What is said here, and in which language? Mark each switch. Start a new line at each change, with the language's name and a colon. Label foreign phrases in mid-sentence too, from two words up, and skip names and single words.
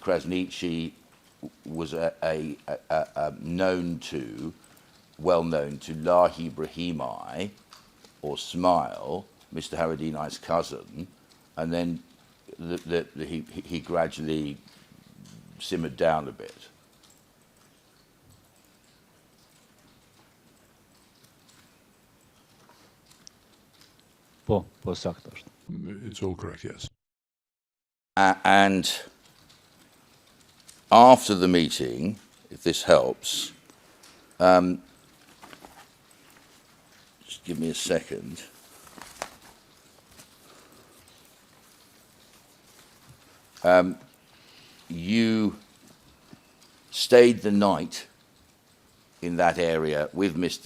English: Krasniqi was well known to Lahi Brahimi, or Smile, Mr. Haradinaj's cousin, and then he gradually simmered down a bit.
Albanian: Po, saktë është.
English: It's all correct, yes. And after the meeting, if this helps, just give me a second. You stayed the night in that area with Mr.